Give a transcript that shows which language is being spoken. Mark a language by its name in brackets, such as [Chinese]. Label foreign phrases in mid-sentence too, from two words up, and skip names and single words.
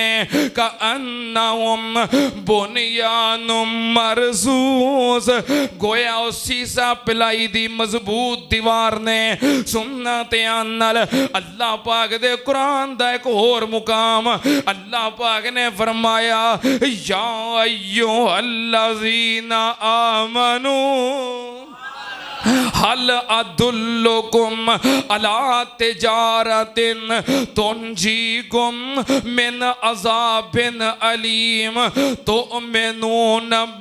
[Arabic] كأنهم بنيان مرصوص. [Punjabi] ਗੋਇਆ ਉਸ ਸੀਸਾ ਪਿਲਾਈ ਦੀ ਮਜ਼ਬੂਤ ਦੀਵਾਰ ਨੇ। ਸੁਣਨਾ ਧਿਆਨ ਨਾਲ, ਅੱਲਾਹ ਪਾਕ ਦੇ ਕੁਰਾਨ ਦਾ ਇੱਕ ਹੋਰ ਮੁਕਾਮ, ਅੱਲਾਹ ਪਾਕ ਨੇ ਫ਼ਰਮਾਇਆ [Arabic] يا أيها الذين آمنوا هل أدلكم على تجارة تنجيكم من عذاب أليم تؤمنون